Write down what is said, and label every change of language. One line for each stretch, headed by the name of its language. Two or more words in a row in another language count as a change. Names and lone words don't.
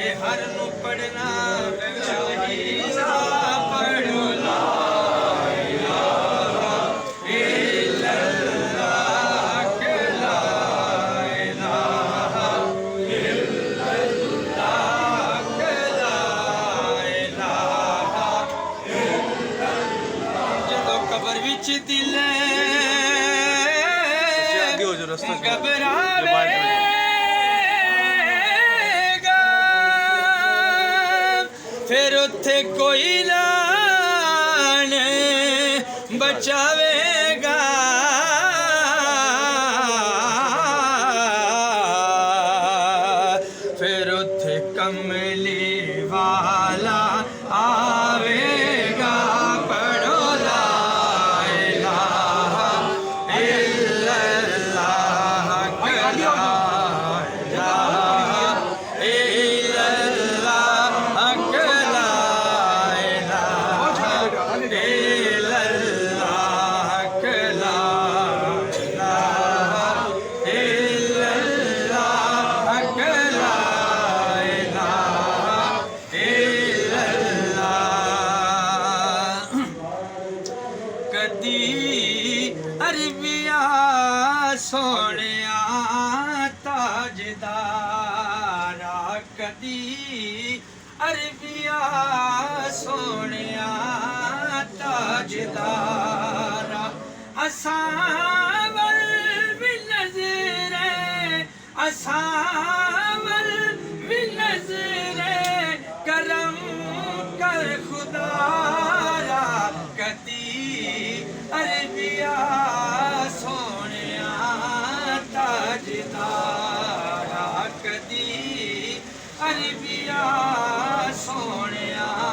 Punjabi: ہر نوں پڑھنا چاہیدا پڑھو
Arabic: لا إله إلا الله
Punjabi: के
Arabic: لا إله إلا الله
Punjabi: के
Arabic: لا إله إلا الله
Punjabi: جدوں قبر وچ دل گھبراوے گا پھر اوتھے کوئی نہ بچاوے گا پھر اوتھے کملی والا آوے گا پڑھو
Arabic: لا إله إلا الله के لا إله إلا الله के لا إله إلا الله के لا إله
Punjabi: इल्लल्लाह के
Arabic: لا إله إلا الله
Punjabi: کدی عربیا سوہنیا تاجدارا کدی عربیا سوہنیا تاجدارا اساں ول بھی نظرے اساں ول بھی نظرے کرم کر خدارا کدی عربیا سوہنیا تاجدارا کدی عربیا سوہنیا